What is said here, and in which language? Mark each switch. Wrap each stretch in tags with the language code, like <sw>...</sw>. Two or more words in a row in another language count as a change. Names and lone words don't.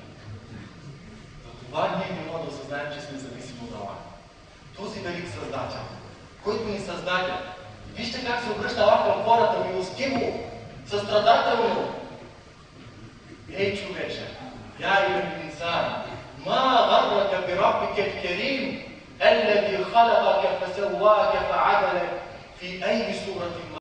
<bg>Затова ние не можем да осъзнаем, че сме зависими от Аллах. Този велик Създател, който ни създаде. Вижте как се обръща Аллах към хората, милостиво, състрадателно. Ей, човече,</bg> <ar>يا أيها الإنسان ما غرك بربك الكريم, الذي خلقك فسواك فعدلك في أي سورة</ar>